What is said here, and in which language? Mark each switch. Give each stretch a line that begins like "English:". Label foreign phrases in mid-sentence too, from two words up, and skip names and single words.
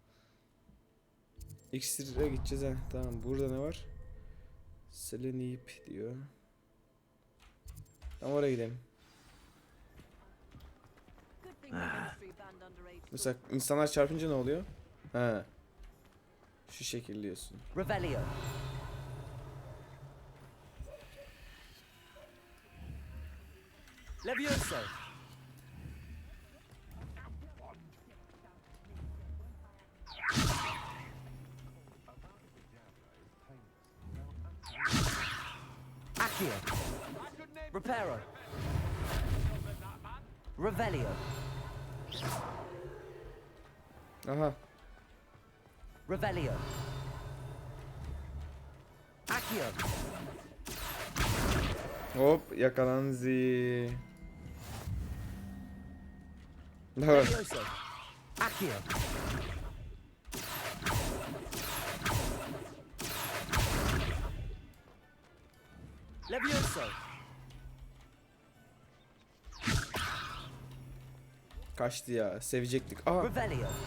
Turkish: İksir'e gideceğiz ha. Tamam burada ne var? Selenip diyor. Tamam oraya gidelim. Mesela insanlar çarpınca ne oluyor? Ha. Şu şekil diyorsun. Revelio. Leviosa. Accio. Reparo. Revelio. Aha. Revelio. Accio. Hop yakalanzi. Ne var? Leviosa. Accio. Leviosa. Kaçtı ya. Sevecektik. Aha. Revelio.